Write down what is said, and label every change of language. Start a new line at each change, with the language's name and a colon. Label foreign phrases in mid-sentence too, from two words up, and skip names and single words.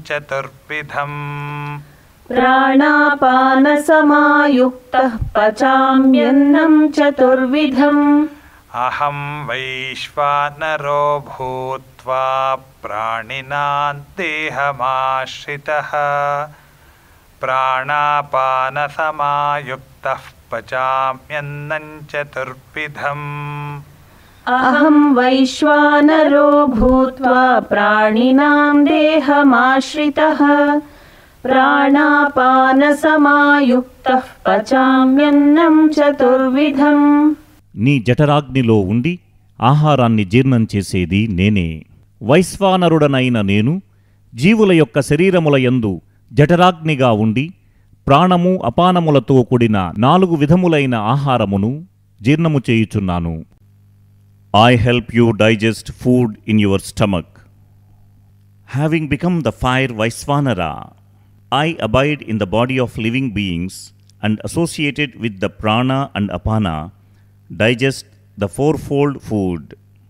Sanskrit: चतुर्विधम् अहं वैश्वानरो भूत्वा प्राणिनां देहमाश्रितः प्राणापानसमायुक्तः पचाम्यन्नं चतुर्विधम् अहं वैश्वानरो भूत्वा प्राणिनां देहमाश्रितः प्राणापानसमायुक्तः पचाम्यन्नं चतुर्विधम्
Telugu: నీ జఠరాగ్నిలో ఉండి ఆహారాన్ని జీర్ణం చేసేది నేనే. వైశ్వానరుడనైన నేను జీవుల యొక్క శరీరముల యందు జఠరాగ్నిగా ఉండి ప్రాణము అపానములతో కూడిన 4 విధములైన ఆహారమును జీర్ణము చేయుచున్నాను.
English: I help you digest food in your stomach. Having become the fire Vaisvanara, I abide in the body of living beings and associated with the prana and apana, digest the fourfold food.